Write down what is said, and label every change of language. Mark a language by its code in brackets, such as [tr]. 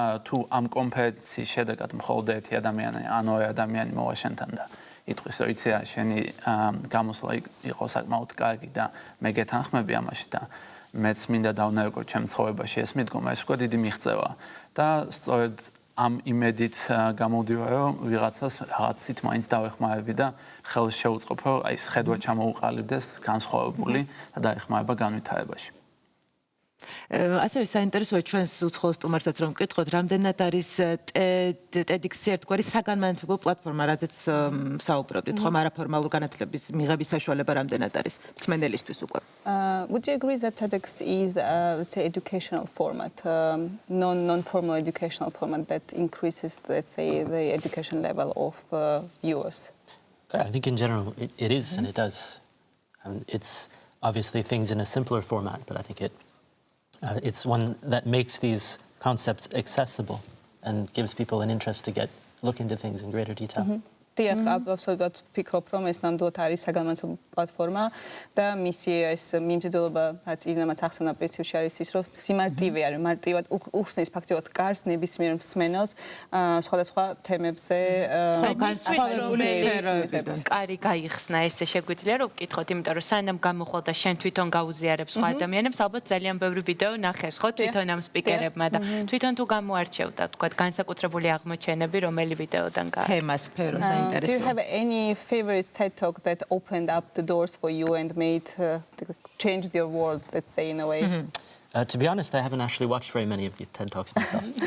[ka] თუ ამ კონფერენციის შედეგად მხოლოდ ერთი ადამიანი ან ორი ადამიანი მოვა შენთან და იტყვის, რომ იცი რა, შენი გამოსვლა იყო საკმაოდ კარგი და მე გეთანხმები ამაში და მეც მინდა დავნერგო ჩემ ცხოვრებაში ეს მიდგომა, ეს უკვე დიდი მიღწევაა და სწორედ ამ იმედით გამოვდივარ, რომ ვიღაცას რაღაცით მაინც დავეხმარები და ხელს შევუწყობ, რომ აი ეს ხედვა ჩამოუყალიბდეს განსხვავებული და დაეხმარება განვითარებაში. ასევე საინტერესოა ჩვენს უცხოელ სტუმარსაც რომ ვკითხოთ, რამდენად არის TEDx-ი ერთგვარი საგანმანათლებლო პლატფორმა, რაზეც საუბრობდით, ხომ არაფორმალურ განათლების მიღების საშუალება რამდენად არის მსმენელისთვის უკვე? [en] Would you agree that TEDx is let's say educational format, non-formal educational format that increases, let's say, the education level of viewers? I think in general it is and it does. It's obviously things in a simpler format, but I think it's one that makes these concepts accessible and gives people an interest to look into things in greater detail. [ka] დიახ, აბსოლუტურად ვფიქრობ, რომ ეს ნამდვილად არის საგანმანათლებლო პლატფორმა და მისი ეს მიმზიდველობა, რაც ირინამაც ახსნა პრინციპში არის ის, რომ სიმარტივე არის, მარტივად უხსნის ფაქტობრივად კარს ნებისმიერ მსმენელს სხვადასხვა თემებზე კარი გაიხსნა, ესე შეგვიძლია რომ ვკითხოთ, იმიტომ რომ სანამ გამოხვალ და შენ თვითონ გაუზიარებ სხვა ადამიანებს, ალბათ ძალიან ბევრი ვიდეო ნახეს ხო თვითონ ამ სპიკერებმა და თვითონ თუ გამოარჩევდა, თქვა განსაკუთრებული აღმოჩენები, რომელი ვიდეოდან გააკეთა. თემას სფეროს [en] Do you have any favorite TED Talk that opened up the doors for you and made changed your world, let's say, in a way? To be honest, I haven't actually watched very many of the TED Talks myself.